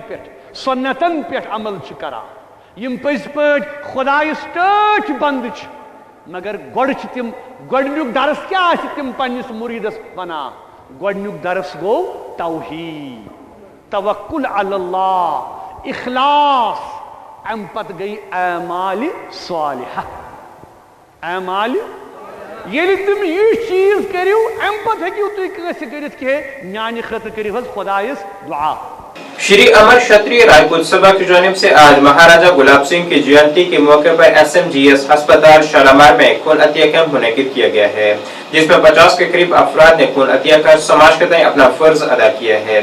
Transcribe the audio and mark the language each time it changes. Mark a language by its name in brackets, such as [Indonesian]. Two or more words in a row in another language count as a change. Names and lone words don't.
[Kashmiri] पे सुन्नतन पे अमल करा, यम पज पट खुदायस टच बंद, मगर गोड़ तिम गोडनुक दरस क्या तिम पन्निस मुरीदस वना, गोडनुक दरस गो तौहीद, तवक्कुल अल्लाह, इखलास, अम पत गई अमाल सालिहा, अमाल ये तुम यह चीज करो अम पत हेकू तुम कर म्यान खतर करो खुदायस दुआ। [Urdu] شری امر کشتریہ راجپوت سبھا کی جانب سے آج مہاراجہ گلاب سنگھ کی جینتی کے موقع پر SMGS اسپتال شالامار میں خون عطیہ کیمپ منعقد کیا گیا ہے، جس میں 50 کے قریب افراد نے خون عطیہ کر سماج کے تئیں اپنا فرض ادا کیا ہے.